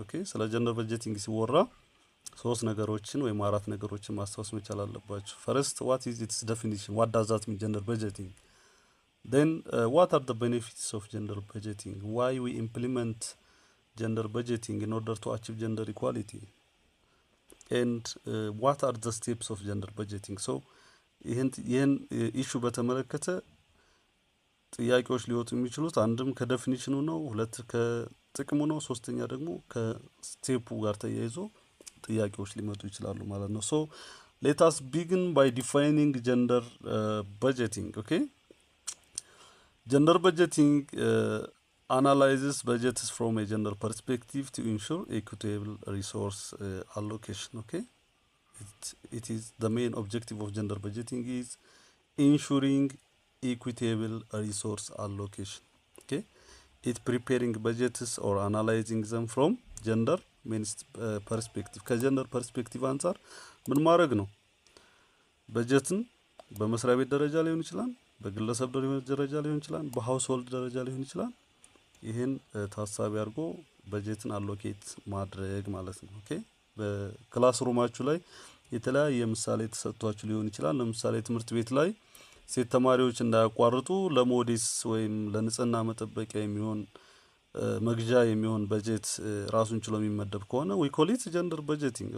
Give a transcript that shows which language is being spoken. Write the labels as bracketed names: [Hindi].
[Amharic] Okay, so gender budgeting ሲወራ ሶስት ነገሮችን ወይም አራት ነገሮችን ማስታወስ መቻል አለባችሁ። [English] First, what is its definition? What does that mean, gender budgeting? Then what are the benefits of gender budgeting? Why we implement gender budgeting in order to achieve gender equality? And what are the steps of gender budgeting? [Amharic] So ይህን ኢሹ በተመለከተ ጥያቄዎች ሊወጡ የሚችሉት አንድም ከዴፊኒሽኑ ነው፣ ሁለት ከጥቅሙ ነው፣ ሶስተኛ ደግሞ ከስቴፑ ጋር ተያይዞ ጥያቄዎች ሊመጡ ይችላሉ ማለት ነው። [English] So let us begin by defining gender budgeting. Okay, gender budgeting analyzes budgets from a gender perspective to ensure equitable resource allocation. Okay, it is the main objective of gender budgeting is ensuring equitable resource allocation. Okay, it preparing budgets or analyzing them from gender ፐርስፔክቲቭ [Amharic] ከጀንደር ፐርስፔክቲቭ አንፃር ምን ማድረግ ነው? በጀትን በመስሪያ ቤት ደረጃ ሊሆን ይችላል፣ በግለሰብ ደረጃ ሊሆን ይችላል፣ በሃውስሆልድ ደረጃ ሊሆን ይችላል። ይሄን ታሳቢ አድርጎ በጀትን አሎኬት ማድረግ ማለት ነው። ኦኬ፣ በክላስ ሩማችሁ ላይ የተለያየ ምሳሌ ተሰጥቷችሁ ሊሆን ይችላል። ለምሳሌ ትምህርት ቤት ላይ ሴት ተማሪዎች እንዳያቋርጡ ለሞዴስ ወይም ለንጽህና መጠበቂያ የሚሆን መግዣ የሚሆን በጀት ራሱን ችሎ የሚመደብ ከሆነ [English] we call it gender budgeting.